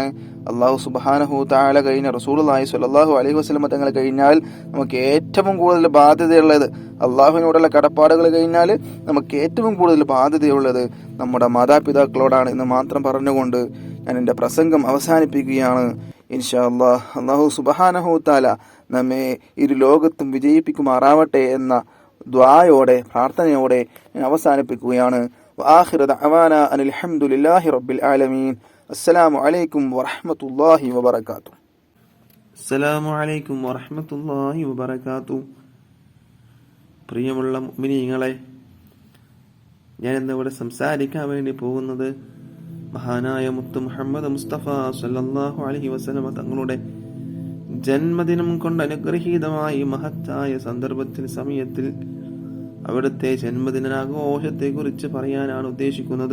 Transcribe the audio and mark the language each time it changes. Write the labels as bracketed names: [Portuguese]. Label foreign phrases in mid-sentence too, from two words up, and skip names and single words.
[Arabic] الله سبحانه وتعالى [Malayalam] കഴിഞ്ഞ [Arabic] رسول الله صلى الله عليه وسلم [Malayalam] തങ്ങൾ കഴിഞ്ഞാൽ നമുക്ക് ഏറ്റവും കൂടുതൽ ബാധ്യതയുള്ളത്, അള്ളാഹുവിനോടുള്ള കടപ്പാടുകൾ കഴിഞ്ഞാൽ നമുക്ക് ഏറ്റവും കൂടുതൽ ബാധ്യതയുള്ളത് നമ്മുടെ മാതാപിതാക്കളോടാണ് എന്ന് മാത്രം പറഞ്ഞുകൊണ്ട് ഞാൻ എൻ്റെ പ്രസംഗം അവസാനിപ്പിക്കുകയാണ്. [Arabic] إن شاء الله الله سبحانه وتعالى [Malayalam] നമ്മെ ഇരു ലോകത്തും വിജയിപ്പിക്കുമാറാവട്ടെ എന്ന ദ്വായോടെ പ്രാർത്ഥനയോടെ ഞാൻ അവസാനിപ്പിക്കുകയാണ്. [Arabic] وآخر دعوانا أن الحمد لله رب العالمين. السلام عليكم ورحمة الله وبركاته. السلام عليكم ورحمة الله وبركاته. [Malayalam] പ്രിയമുള്ള മുഅ്മിനീങ്ങളെ, ഞാൻ ഇന്നിവിടെ സംസാരിക്കാൻ വേണ്ടി പോകുന്നത് മഹാനായ മുത്ത് മുഹമ്മദ് മുസ്തഫ [Arabic] صلى الله عليه وسلم [Malayalam] തങ്ങളുടെ ജന്മദിനം കൊണ്ട് അനുഗ്രഹീതമായി മഹത്തായ സന്ദർഭത്തിൽ സമയത്തിൽ അവിടുത്തെ ജന്മദിനാഘോഷത്തെ കുറിച്ച് പറയാനാണ് ഉദ്ദേശിക്കുന്നത്.